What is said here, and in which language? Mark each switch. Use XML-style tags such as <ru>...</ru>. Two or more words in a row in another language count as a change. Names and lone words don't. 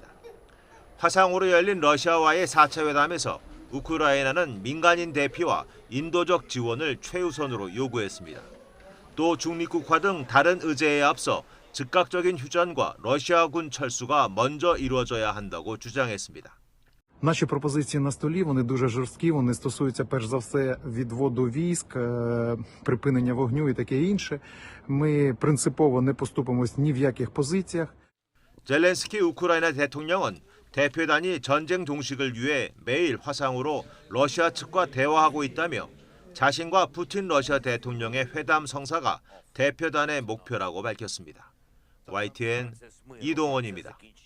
<ko>화상으로 열린 러시아와의 4차 회담에서 우크라이나는 민간인 대피와 인도적 지원을 최우선으로 요구했습니다. 또 중립국화 등 다른 의제에 앞서 즉각적인 휴전과 러시아군 철수가 먼저 이루어져야 한다고 주장했습니다.</ko> <uk>Наші пропозиції на столі, вони дуже жорсткі, вони стосуються перш за все відводу військ, припинення вогню і таке інше. Ми принципово не поступимось ні в яких позиціях.</uk> <ko>젤렌스키 우크라이나 대통령은 대표단이 전쟁 종식을 위해 매일 화상으로 러시아 측과 대화하고 있다며 자신과 푸틴 러시아 대통령의 회담 성사가 대표단의 목표라고 밝혔습니다. YTN 이동원입니다.</ko>